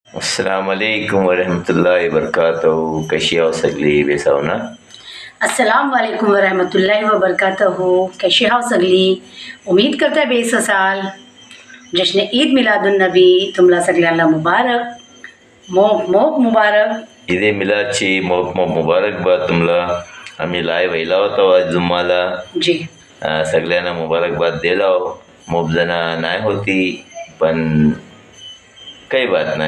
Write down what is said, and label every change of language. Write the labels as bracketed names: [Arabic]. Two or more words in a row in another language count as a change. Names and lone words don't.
[Arabic] السلام عليكم ورحمة الله وبركاته. [Marathi] कशी आहो सगळी बेसाव ना? [Arabic] السلام عليكم ورحمة الله وبركاته. [Marathi] कैशी हाव सगळी? उम्मीद करता बेस असाल. जश्न ईद मिलादुन्नबी तुम्हाला सगळ्यांना मुबारक. मोप मोप मुबारक. ईद मिलादची मोप मोप मुबारकबाद तुम्हाला. आम्ही लाईव्ह व्हायला होतो आज जुम्माला. जी सगळ्यांना मुबारकबाद दिला. मोप जण नाही होती पण काही बात नाही.